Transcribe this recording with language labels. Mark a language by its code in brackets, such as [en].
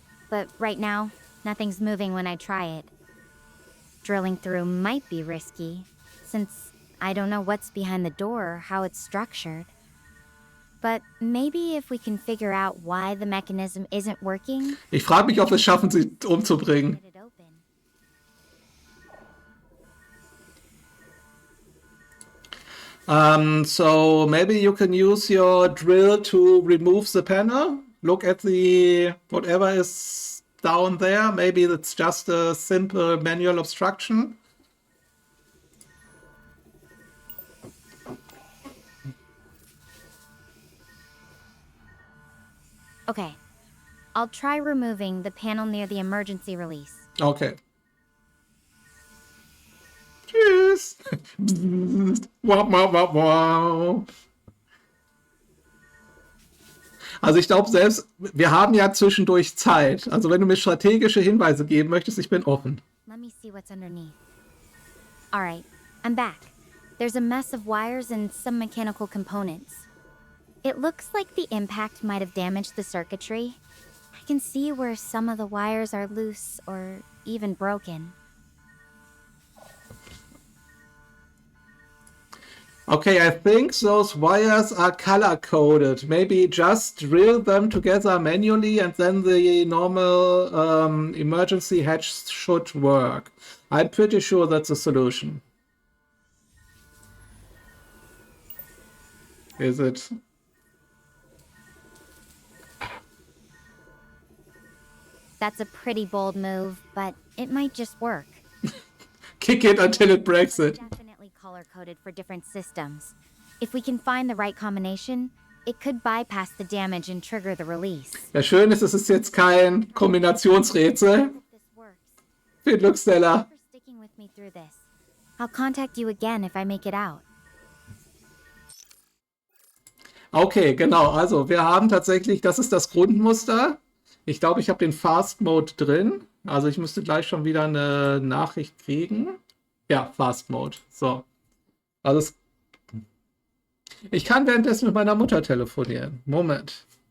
[en] But right now, nothing's moving when I try it. Drilling through might be risky, since I don't know what's behind the door or how it's structured. But maybe if we can figure out why the mechanism isn't working, [de] Ich frage mich, ob wir es schaffen, sie umzubringen. [en] get it open. So maybe you can use your drill to remove the panel. Look at the whatever is down there. Maybe it's just a simple manual obstruction. Okay. I'll try removing the panel near the emergency release. Okay. [de] Tschüss. Wow, wow, wow, wow. Also ich glaube selbst, wir haben ja zwischendurch Zeit. Also wenn du mir strategische Hinweise geben möchtest, ich bin offen. [en] Let me see what's underneath. All right, I'm back. There's a mess of wires and some mechanical components. It looks like the impact might have damaged the circuitry. I can see where some of the wires are loose or even broken. Okay, I think those wires are color-coded. Maybe just drill them together manually and then the normal emergency hatch should work. I'm pretty sure that's a solution. Is it? That's a pretty bold move, but it might just work. Kick it until it breaks it. Definitely color-coded for different systems. If we can find the right combination, it could bypass the damage and trigger the release. [de] Ja, schön ist, es ist jetzt kein Kombinationsrätsel. [en] This works. [de] Viel Glück, Stella. [en] Thanks for sticking with me through this. I'll contact you again if I make it out. [de] Okay, genau. Also, wir haben tatsächlich, das ist das Grundmuster. Ich glaube, ich habe den Fast Mode drin. Also, ich müsste gleich schon wieder eine Nachricht kriegen. Ja, Fast Mode. So. Also, ich kann währenddessen mit meiner Mutter telefonieren. Moment.